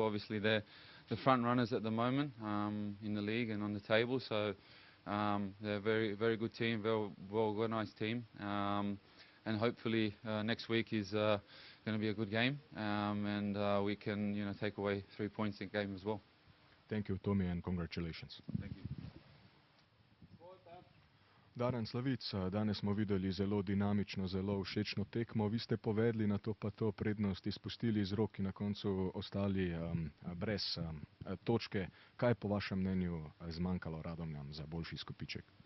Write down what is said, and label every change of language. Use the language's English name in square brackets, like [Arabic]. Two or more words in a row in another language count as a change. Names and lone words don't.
[English] Obviously they're the front runners at the moment in the league and on the table, so they're a very, very good team, very well-organized team, and hopefully next week is going to be a good game, and we can take away 3 points in game as well. Thank you, Tommy, and congratulations. Thank you. [Slovenian] Darjan Slavic, danes smo videli zelo dinamično, zelo všečno tekmo. Vi ste povedali na to pa to prednost izpustili iz rok in na koncu ostali brez točke. Kaj je po vašem mnenju zmanjkalo Radomljam za boljši izkupiček?